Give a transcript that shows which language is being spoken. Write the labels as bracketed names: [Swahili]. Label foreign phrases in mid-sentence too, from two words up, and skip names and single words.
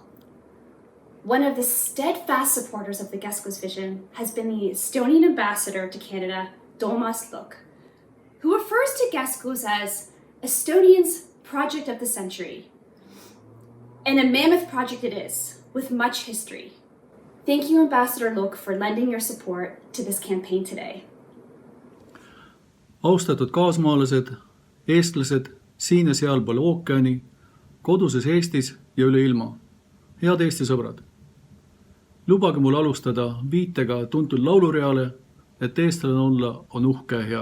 [English] One of the steadfast supporters of the KESKUS vision has been the Estonian ambassador to Canada, Toomas, Lukk, who refers to KESKUS as Estonia's project of the century. And a mammoth project it is, with much history. Thank you, Ambassador Lukk, for lending your support to this campaign today. [Estonian] Austatud kaasmaalased, eestlased, siin ja sealpool ookeani, koduses Eestis ja üle ilma. Head Eesti sõbrad. Lubage mul alustada viitega tuntud laulureale, et eestlane olla on uhke ja hea.